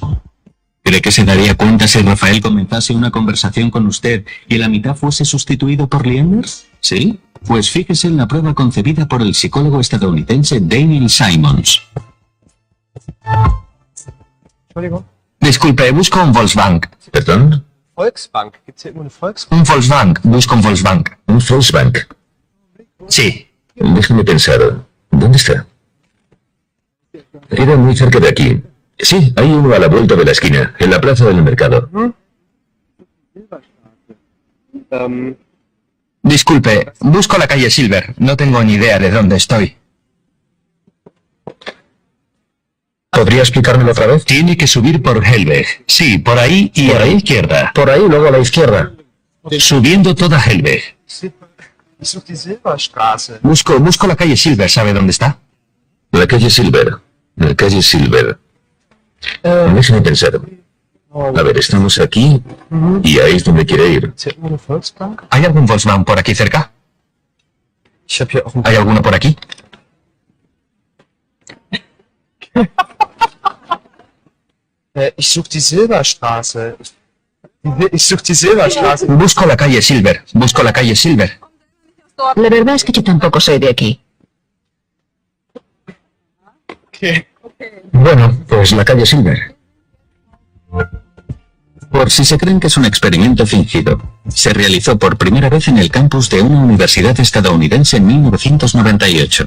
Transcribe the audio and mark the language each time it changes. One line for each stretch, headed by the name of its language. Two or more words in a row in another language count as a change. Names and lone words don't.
Spanish: ¿Cree que se daría cuenta si Rafael comenzase una conversación con usted y la mitad fuese sustituido por Leander? ¿Sí? Pues fíjese en la prueba concebida por el psicólogo estadounidense Daniel Simons. Disculpe, busco un Volkswagen. ¿Perdón? Volksbank.
German: Gibt's hier irgendwo eine Volksbank?
Spanish: Un Volksbank. Busco un Volksbank. ¿Un Volksbank? Sí. Déjame pensar. ¿Dónde está? Era muy cerca de aquí. Sí, hay uno a la vuelta de la esquina, en la plaza del mercado. Disculpe, busco la calle Silver. No tengo ni idea de dónde estoy. ¿Podría explicármelo otra vez? Tiene que subir por Helweg. Sí, por ahí y a la izquierda. Por ahí, luego a la izquierda. Subiendo toda Helweg.
German: Ich suche die Silberstraße.
Spanish: Busco la calle Silver. ¿Sabe dónde está? La calle Silver. La calle Silver. Déjame pensar. A ver, estamos aquí y ahí es donde quiere ir.
German: Gibt's hier irgendwo eine Volksbank?
Spanish: ¿Hay algún Volksbank por aquí cerca?
German: Ich habe hier auch ein...
Spanish: ¿Hay alguno por aquí?
German: Ich suche die Silberstraße. Ich suche die Silberstraße.
Spanish: Busco la calle Silver. Busco la calle Silver. La verdad es que yo tampoco soy de aquí. Okay. Bueno, pues la calle Silver. Por si se creen que es un experimento fingido, se realizó por primera vez en el campus de una universidad estadounidense en 1998.